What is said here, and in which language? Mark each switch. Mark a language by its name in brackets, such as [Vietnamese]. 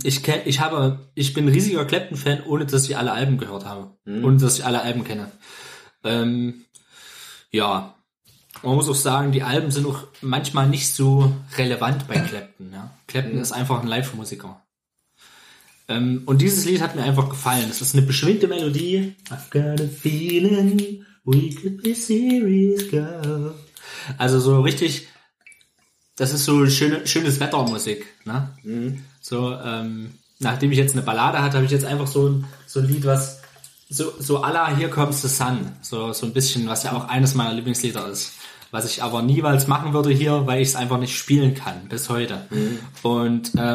[German] Ich bin riesiger Clapton-Fan, ohne dass ich alle Alben gehört habe. Hm. Ohne dass ich alle Alben kenne. Ja. Man muss auch sagen, die Alben sind auch manchmal nicht so relevant bei Clapton. Ja? Clapton ist einfach ein Live-Musiker. Und dieses Lied hat mir einfach gefallen. Es ist eine beschwingte Melodie. [English] I've got a feeling we could be serious, girl. [German] Also so richtig, das ist so schönes Wettermusik, ne? Mhm. So, nachdem ich jetzt eine Ballade hatte, habe ich jetzt einfach so ein Lied, was so à la Here Comes the Sun, so ein bisschen, was ja auch eines meiner Lieblingslieder ist, was ich aber niemals machen würde hier, weil ich es einfach nicht spielen kann, bis heute. Mhm. Und